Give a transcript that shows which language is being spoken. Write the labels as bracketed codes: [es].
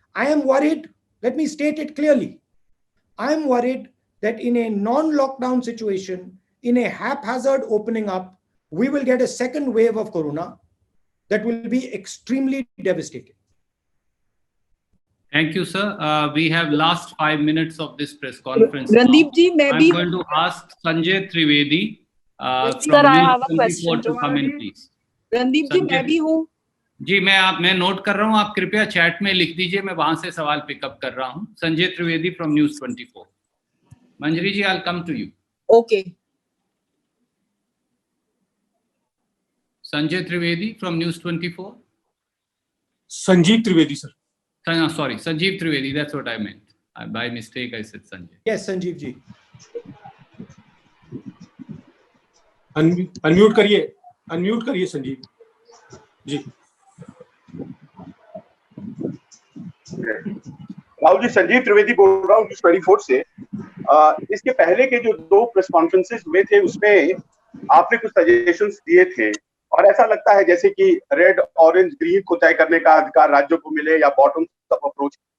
[en] I am worried, let me state it clearly. I am worried that in a non-lockdown situation, in a haphazard opening up, we will get a second wave of corona that will be extremely devastating. Thank you, sir. We have last 5 minutes of this press conference. Randeep ji, I'm going to ask Sanjay Trivedi sir, I have a question to come in, please. [hi] Randeep ji, मैं भी हूँ. जी मैं note कर रहा हूँ, आप कृपया chat में लिख दीजिए, मैं वहां से सवाल पिकअप कर रहा हूँ. [en] Sanjay Trivedi from News 24. Manjari ji, I'll come to you. Okay. Sanjay Trivedi from News 24. Sanjeev Trivedi, sir. Sorry, Sanjeev Trivedi, that's what I meant. By mistake, I said Sanjay. Yes, Sanjeev ji. [hi] Unmute करिए संजीव जी. राहुल जी, संजीव त्रिवेदी बोल रहा हूँ news 24 से. इसके पहले के जो 2 press conferences हुए थे उसमें आपने कुछ सजेशंस दिए थे और ऐसा लगता है जैसे कि रेड, ऑरेंज, ग्रीन को तय करने का अधिकार राज्यों को मिले या बॉटम अप अप्रोच.